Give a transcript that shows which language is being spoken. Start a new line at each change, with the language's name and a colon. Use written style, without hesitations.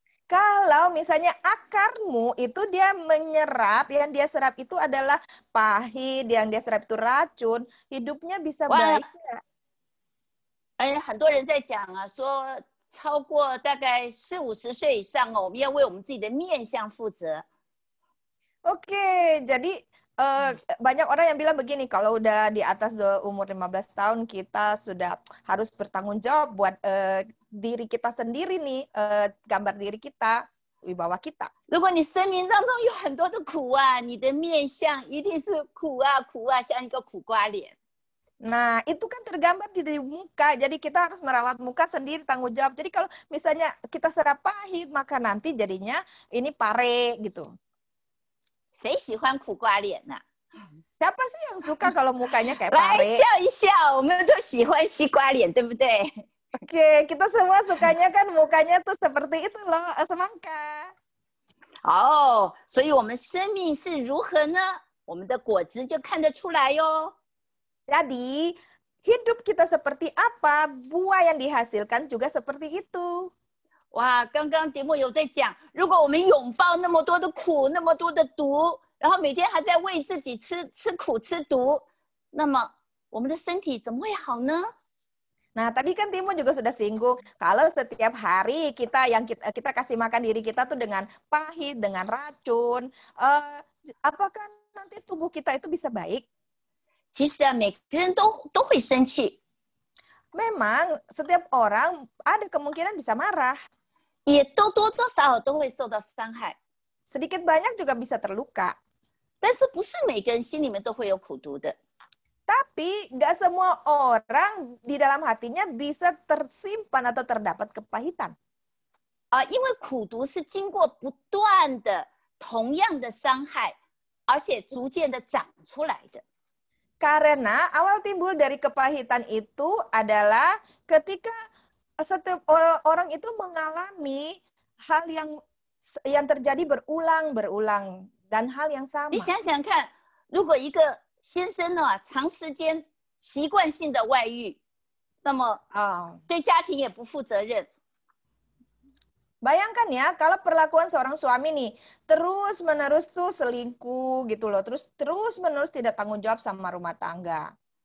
Indonesian: Kalau misalnya akarmu itu dia menyerap, yang dia serap itu adalah pahit, yang dia serap itu racun, hidupnya bisa baik.
Chinese: 很多人在讲啊，说超过大概40-50岁以上我们要为我们自己的面相负责。
Indonesian: Oke, jadi banyak orang yang bilang begini, kalau udah di atas umur 15 tahun kita sudah harus bertanggung jawab buat diri kita sendiri nih, gambar diri kita, wibawa kita.
Chinese: 如果你生命当中有很多的苦啊，你的面相一定是苦啊苦啊，像一个苦瓜脸。
Indonesian: Nah, itu kan tergambar di muka. Jadi kita harus merawat muka sendiri, tanggung jawab. Jadi kalau misalnya kita serap pahit, maka nanti jadinya ini pare gitu.
Chinese: 谁喜欢苦瓜脸呢、啊？
Indonesian: Siapa sih yang suka kalau mukanya kayak
Chinese: 来
Indonesian: pare?
Chinese: 笑一笑，我们都喜欢西瓜脸，对不对？
Indonesian: Oke, kita semua sukanya kan mukanya tuh seperti itu loh, semangka.
Chinese: 哦，所以我们生命是如何呢？我们的果子就看得出来哟。
Indonesian: Jadi, hidup kita seperti apa, buah yang dihasilkan juga seperti itu.
Chinese: 哇，刚刚节目有在讲，如果我们拥抱那么多的苦，那么多的毒，然后每天还在为自己吃苦吃毒，那么我们的身体怎么会好呢？
Indonesian: Nah, tadi kan Timo juga sudah singgung, kalau setiap hari kita kasih makan diri kita tuh dengan pahit, dengan racun, apakah nanti tubuh kita itu bisa baik?
Chinese: 其实啊，每个人都会生气，
Indonesian: Memang setiap orang ada kemungkinan bisa marah.
Chinese: 也多多少少都会受到伤害，
Indonesian: Sedikit banyak juga bisa terluka.
Chinese: 但是不是每个人心里面都会有苦毒的。
Indonesian: Tapi nggak semua orang di dalam hatinya bisa tersimpan atau terdapat kepahitan.
Chinese: 因为苦毒是经过不断的同样的伤害，而且逐渐的长出来的。
Indonesian: Karena awal timbul dari kepahitan itu adalah ketika setiap orang itu mengalami hal yang terjadi berulang dan hal yang sama.
Chinese: 你想想看，如果一个先生呢长时间习惯性的外遇，那么对家庭也不负责任。
Indonesian: Bayangkan ya, kalau perlakuan seorang suami nih, terus-menerus tuh selingkuh gitu loh, terus-menerus tidak tanggung jawab sama rumah tangga.